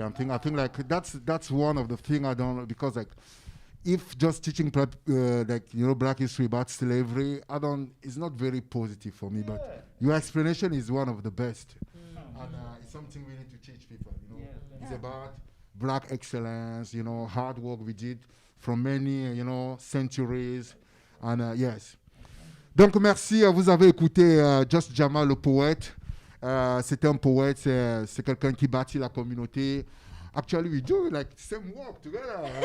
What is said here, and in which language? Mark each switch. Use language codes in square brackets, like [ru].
[en] I think that's one of the things I don't, because if just teaching Black history about slavery, it's not very positive for me. But your explanation is one of the best. And it's something we need to teach people, It's about black excellence, hard work we did from many, centuries. And yes. [fr] Donc merci, vous avez écouté Just Jamaal le poète. C'est un poète, c'est quelqu'un qui bâtit la communauté. [en] Actually, we do like same work together.